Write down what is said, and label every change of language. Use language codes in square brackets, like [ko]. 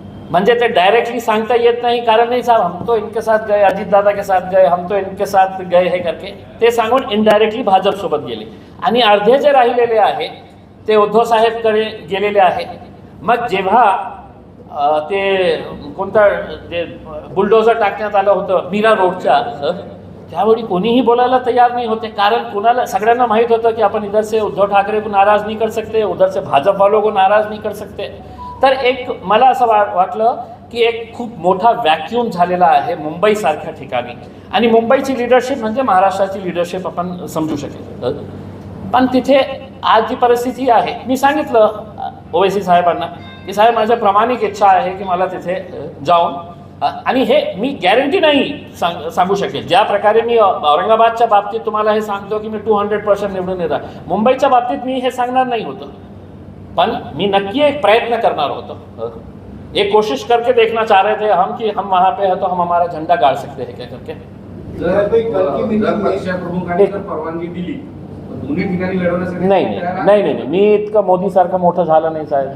[mr] म्हणजे ते डायरेक्टली सांगता येत नाही कारण नाही [hi] साहब हम तो इनके साथ गए, [mr] अजित दादा के साथ गए, हम तो इनके साथ गए हे करके ते सांगून इनडायरेक्टली भाजपसोबत गेले. आणि अर्धे जे राहिलेले आहे ते उद्धव साहेबकडे गेलेले आहे. मग जेव्हा ते कोणता जे बुलडोझर टाकण्यात आलं होतं मीरा रोडच्या, त्यावेळी कोणीही बोलायला तयार नाही होते. कारण कुणाला सगळ्यांना माहीत होतं की आपण [hi] इधर से उद्धव ठाकरे को नाराज नहीं कर सकते, उधर से भाजप वालों को नाराज नहीं कर सकते. [mr] तर एक मला असं वाटलं की एक खूप मोठा वॅक्यूम झालेला आहे मुंबईसारख्या ठिकाणी. आणि मुंबईची लिडरशिप म्हणजे महाराष्ट्राची लिडरशिप आपण समजू शकेल. पण तिथे आज जी परिस्थिती आहे, मी सांगितलं ओवैसी साहेबांना की साहेब माझ्या प्रामाणिक इच्छा आहे की मला तिथे जाऊन, आणि हे मी गॅरंटी नाही सांगू शकेल. ज्या प्रकारे मी औरंगाबादच्या बाबतीत तुम्हाला हे सांगतो की मी 200% निवडून येणार, मुंबईच्या बाबतीत मी हे सांगणार नाही होतं. पण मी नक्की एक प्रयत्न करणार होतो. [hi] एक कोशिश करके देखना चाह रहे थे हम कि हम वहाँ पे है तो हम हमारा झंडा गाड़ सकते हैं क्या करके. [mr] परवानगी दिली दोन्ही ठिकाणी लढवण्यासाठी? नाही, मी इतकं मोदीसारखं मोठं झालं नाही साहेब.